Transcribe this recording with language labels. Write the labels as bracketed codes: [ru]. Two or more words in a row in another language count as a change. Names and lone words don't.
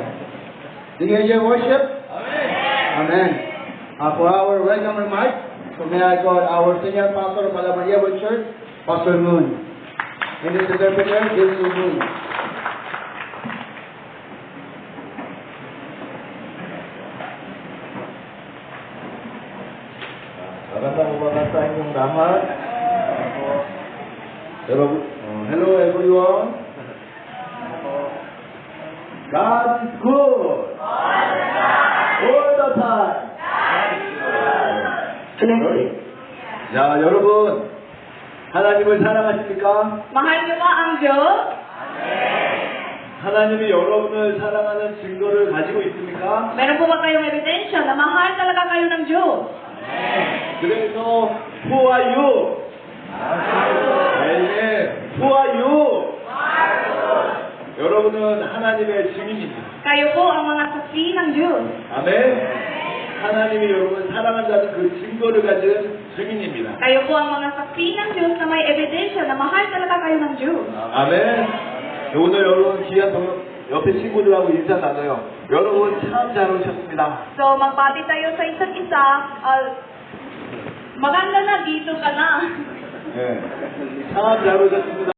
[en] Did you enjoy worship? Amen. Amen. For our welcome remarks, so may I call our senior pastor of Alamaria World Church, Pastor Moon. And this interpreter, Jason Moon. [tl] Magandang umaga sa inyong lahat. [en] Hello everyone. God is good. All the time. [ko] 자, 여러분, 하나님을 사랑하십니까? [tl] Mahal niyo ba ang Diyos? [ko] 하나님이 여러분을 사랑하는 증거를 가지고 있습니까? [tl] Meron po ba kayong ebidensya na mahal talaga kayo ng Diyos? [ko] 그래서 [en] who are you? [ko] 네, [en] who are you? [ko] 여러분은 하나님의 증인입니다. [tl] Kayo po ang mga saksi ng Diyos. [ko] 아멘. 하나님이 여러분을 사랑한다는 그 증거를 가진 증인입니다. [tl] Kayo po ang mga saksi ng Diyos na may ebidensya na mahal talaga kayo ng Diyos. [ko] 아멘. 오늘 여러분 귀한 옆에 친구들하고 인사 나눠요. 여러분 참 잘 오셨습니다. [tl] So, magbati tayo sa isa't isa. Maganda na, dito ka na. [ko] 네. 참 잘 오셨습니다.